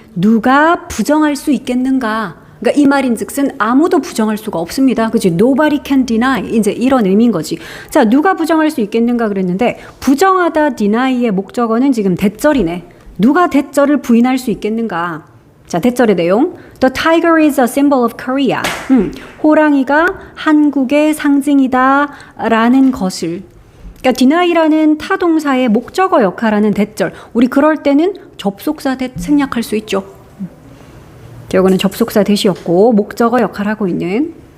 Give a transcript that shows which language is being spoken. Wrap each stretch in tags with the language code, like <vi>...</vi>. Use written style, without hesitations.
<ko>누가 부정할 수 있겠는가? 그러니까 이 말인즉슨 아무도 부정할 수가 없습니다. 그치?</ko> <en>Nobody can deny.</en> <ko>이제 이런 의미인 거지. 자, 누가 부정할 수 있겠는가 그랬는데 부정하다 deny의 목적어는 지금 대절이네. 누가 대절을 부인할 수 있겠는가? 자, 대절의 내용.</ko> <en>The tiger is a symbol of Korea.</en> <ko>호랑이가 한국의 상징이다 라는 것을. 그러니까 deni라는 타동사의 목적어 역할하는 대절. 우리 그럴 때는 접속사 대 생략할 수 있죠. 이거는 접속사 대시였고 목적어 역할하고 있는.</ko>